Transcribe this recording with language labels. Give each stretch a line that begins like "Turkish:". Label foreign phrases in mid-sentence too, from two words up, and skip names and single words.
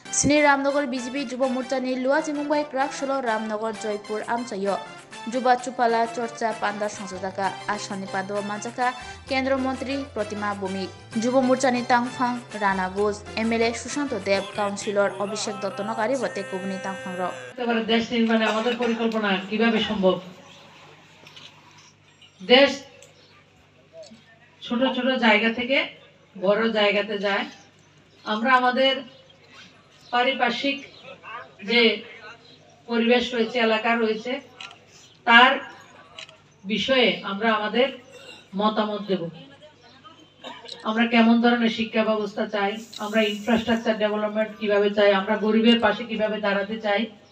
Kok Borok: Sini Ramnagar BJP Juba Murtani Luazi Mumbai Krak Sholo Ramnagar Joypur Amsayo Juba Chupala Chorcha Panda Sangsodaka Ashani Pado Manjaka Kendra Montri Protima Bumik Juba Murtani Tangfang Rana Bose MLA Sushanto Dev Councilor Abhishek Dottonokari Bote Kubni Tangfang Ro
Bangla: এবারে দেশ নির্মাণে আমাদের পরিকল্পনা কিভাবে সম্ভব দেশ ছোট ছোট জায়গা থেকে বড় জায়গাতে যায় আমরা আমাদের পারিপার্শ্বিক যে পরিবেশ রয়েছে এলাকা রয়েছে তার বিষয়ে আমরা আমাদের মতামত দেব আমরা কেমন ধরনের শিক্ষা ব্যবস্থা চাই আমরা
English: infrastructure development
Bangla: কিভাবে চাই আমরা গরিবের পাশে কিভাবে দাঁড়াতে চাই